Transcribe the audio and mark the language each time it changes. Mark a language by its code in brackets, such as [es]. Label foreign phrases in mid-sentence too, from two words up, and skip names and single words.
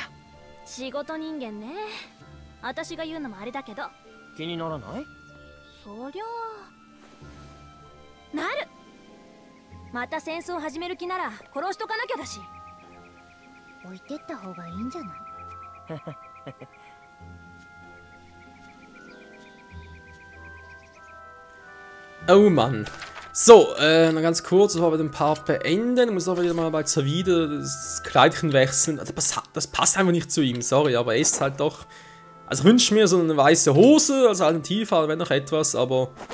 [ja] 仕事人間ね。私が言うのもあれだけど。気にならない？そりゃあなる。また戦争始める気なら殺しとかなきゃだし。置いてった方がいいんじゃない？ [de] Oh Mann. So, noch ganz kurz, bevor wir den Part beenden. Ich muss auch wieder mal bei Zavide das Kleidchen wechseln. Das passt einfach nicht zu ihm, sorry, aber er ist halt doch... Also ich wünsche mir so eine weiße Hose als Alternative, wenn noch etwas, aber...